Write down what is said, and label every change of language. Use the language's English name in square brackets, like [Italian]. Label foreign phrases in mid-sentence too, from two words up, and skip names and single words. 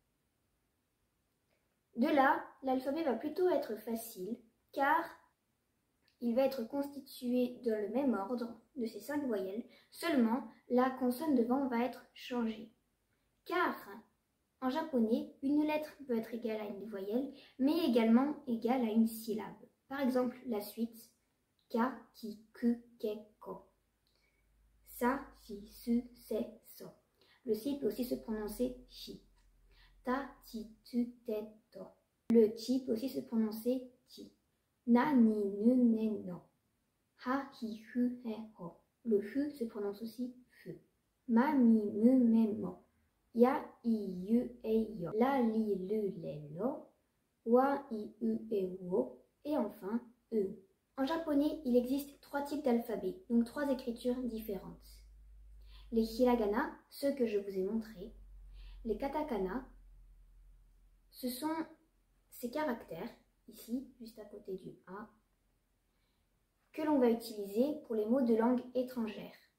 [French] De là, l'alphabet va plutôt être facile car il va être constitué dans le même ordre de ces 5 voyelles, seulement la consonne devant va être changée. Car en japonais, une lettre peut être égale à une voyelle, mais également égale à une syllabe. Par exemple, la suite [Japanese] ka, ki, ku, ke, ko. Sa, si, su, se, so. [French] Le si peut aussi se prononcer shi. [Japanese] Ta, ti, tu, te, to. [French] Le chi peut aussi se prononcer ti. [Japanese] Na, ni, nu, ne, no. Ha, hi, hu, he, ho. [French] Le hu se prononce aussi fu. [Japanese] Ma, mi, mu, me, mo. Ya, i, yu, e, yo. La, li, lu, le, lo. Wa, i, u, e, wo. [French] Et enfin, e. En japonais, il existe 3 types d'alphabet, donc 3 écritures différentes. Les hiragana, ceux que je vous ai montrés. Les katakana, ce sont ces caractères, ici, juste à côté du A, que l'on va utiliser pour les mots de langue étrangère.